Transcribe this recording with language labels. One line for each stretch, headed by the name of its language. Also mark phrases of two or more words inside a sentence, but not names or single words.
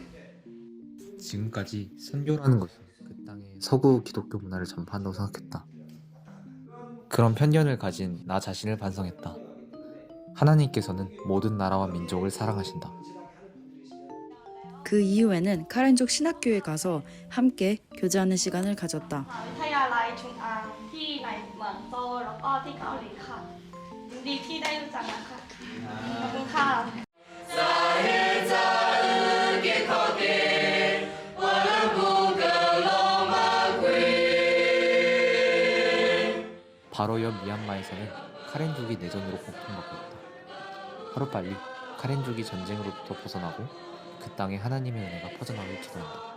Korean: 지금까지 선교라는 것은 그 땅의 서구 기독교 문화를 전파한다고 생각했다. 그런 편견을 가진 나 자신을 반성했다. 하나님께서는 모든 나라와 민족을 사랑하신다. 그 이후에는 카렌족 신학교에 가서 함께 교제하는 시간을 가졌다.
Thai: วิทยาลัยชุงอังที่ในเมืองโซลแล้วก็ที่เกาหลีค่ะยินดีที่ได้รู้จักนะคะขอบคุณค่ะ
Korean: 바로 옆 미얀마에서는 카렌족이 내전으로 고통받고 있다. 하루빨리 카렌족이 전쟁으로부터 벗어나고 그 땅에 하나님의 은혜가 퍼져나오길 기도한다.